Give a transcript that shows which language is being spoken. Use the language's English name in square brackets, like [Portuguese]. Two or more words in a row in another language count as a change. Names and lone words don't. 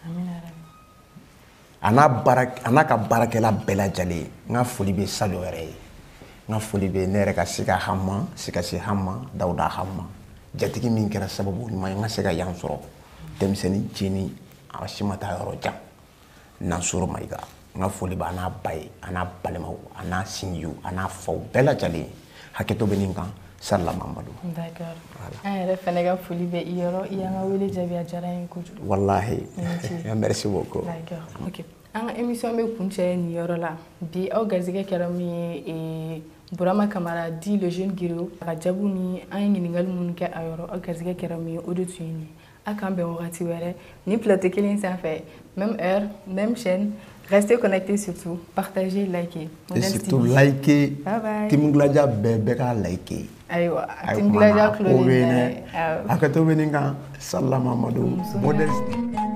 [Bambara] a n'a ka baarakɛla bɛɛ lajɛlen n ka foli bɛ Salo yɛrɛ ye n ka foli bɛ ne yɛrɛ ka Sika Hama Sikasi Hama Dawuda Hama jatigi min kɛra sababu ɲuman ye n ka se ka yan sɔrɔ denmisɛnnin cɛnni a si ma taa yɔrɔ jan Nansuru Mayiga n ka foli b'a n'a ba ye a n'a balimaw a n'a sinjiw a n'a faw bɛɛ lajɛlen hakɛto bɛ nin kan Sarala Mamadu. [French] D'accord. [Bambara] An yɛrɛ fɛnɛ ka foli bɛ i yɔrɔ i y'an ka wele jaabi a diyara an ye kojugu. [French] Wallahi merci beaucoup. D'accord. Ok. [Bambara] An ka émission bɛ kuncɛ nin yɔrɔ la bi aw garisɛgɛ kɛra min ye Burama Kamara [French] dit le jeune griot [Bambara] a ka jaabiw ni an ye ɲininkali minnu kɛ a yɔrɔ aw garisɛgɛ kɛra min ye o de tun ye nin ye. A k'an bɛn wagati wɛrɛ ni plateau kelen sanfɛ [French] même heure même chaîne. Restez connectés surtout, partagez, likez. Et surtout likez. [English] Bye bye. [Bambara] Timglaja bɛɛ ka likez. Ayiwa, Timglaja Aketo bɛ nin kan Sarala Mamadu modeste.